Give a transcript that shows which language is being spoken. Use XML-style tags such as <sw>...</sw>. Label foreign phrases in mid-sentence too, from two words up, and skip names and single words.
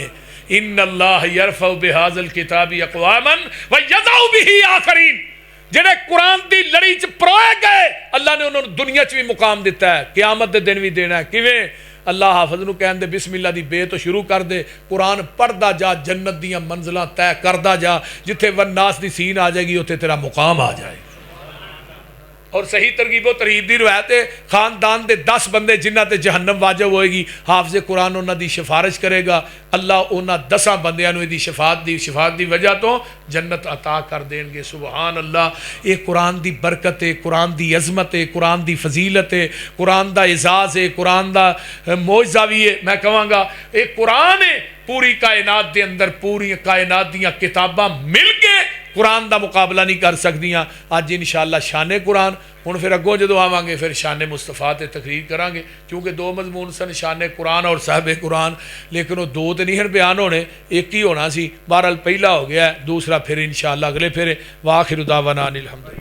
<ar>ان اللہ یرفع بہذا الکتاب اقواما ویضع به آخرین.</ar> <pa>جڑے قرآن دی لڑی چ پروئے گئے, اللہ نے انہوں نے دنیا چ بھی مقام دیتا ہے, قیامت دے دن بھی دینا ہے. کیویں؟ اللہ حافظ نو کہن دے بسم اللہ دی بے تو شروع کر دے, قرآن پڑھدا جا, جنت دیاں منزلاں طے کردا جا, جتھے والناس دی سین آ جائے گی اتھے تیرا مقام آ جائے. اور صحیح ترغیب و ترہیب دی روایت ہے خاندان دے 10 بندے جنہ تے جہنم واجب ہوئے گی حافظ قرآن انہاں دی سفارش کرے گا اللہ انہاں 10 بندیاں نو دی شفاعت دی وجہ تو جنت عطا کر دیں گے</pa> <ar>سبحان اللہ</ar> <pa>یہ قرآن دی برکت ہے قرآن دی عظمت ہے قرآن دی فضیلت ہے قرآن دا اعزاز ہے قرآن دا معجزہ بھی ہے میں کہاں گا یہ قرآن ہے پوری کائنات دے اندر پوری کائنات دیاں کتاباں مل کے قرآن دا مقابلہ نہیں کر سکدیاں آج انشاءاللہ شان قرآن ہن پھر اگوں جدو آواں گے پھر شان مصطفیٰ تے تقریر کران گے کیونکہ 2 مضمون سن شان قرآن اور صاحب قرآن لیکن وہ 2 تے نہیں بیان ہونے ایک ہی ہونا سی بہرحال پہلا ہو گیا ہے دوسرا پھر انشاءاللہ اگلے پھر</pa> <ar>واخر دعوانا الحمدللہ</ar>